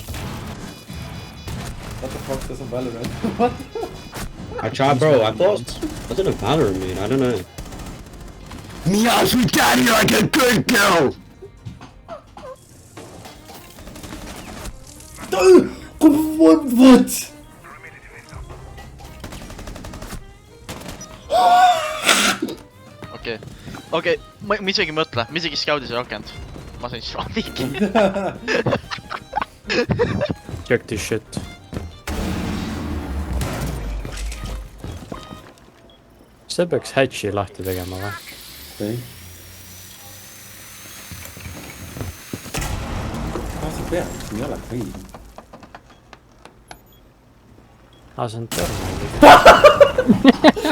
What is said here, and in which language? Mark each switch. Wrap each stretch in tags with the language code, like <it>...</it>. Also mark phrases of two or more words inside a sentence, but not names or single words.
<en>What the fuck does a Valorant? What? I tried, bro. I thought I was in a Valorant mood. I don't know. Meows with daddy like a good girl! What?</en> <et>Okei, ma isegi ei mõtle, ma isegi scout'is ei rakend. Ma sain švandiki.</et> <en>Check this shit.</en> <et>See peaks hatchi lahti tegema või? Ei. Sa peaks, siin ei ole võim. See on terminal.</et>